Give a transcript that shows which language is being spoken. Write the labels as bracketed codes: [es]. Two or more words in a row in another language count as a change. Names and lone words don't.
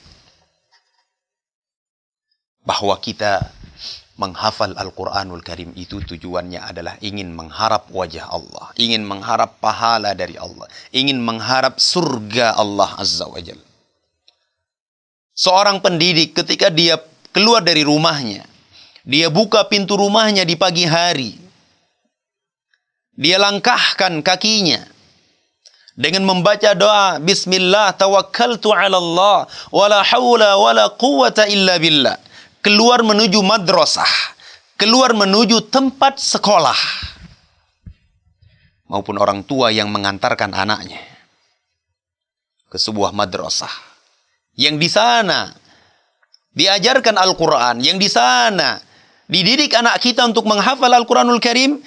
[id] Bahwa kita menghafal Al-Quranul Karim itu tujuannya adalah ingin mengharap wajah Allah, ingin mengharap pahala dari Allah, ingin mengharap surga Allah [ar] عز وجل. [id] Seorang pendidik ketika dia keluar dari rumahnya, dia buka pintu rumahnya di pagi hari, dia langkahkan kakinya dengan membaca doa [ar] بسم الله توكلت على الله ولا حول ولا قوة إلا بالله, [id] keluar menuju madrasah, keluar menuju tempat sekolah, maupun orang tua yang mengantarkan anaknya ke sebuah madrasah, yang di sana diajarkan Al-Quran, yang di sana dididik anak kita untuk menghafal Al-Quranul Karim.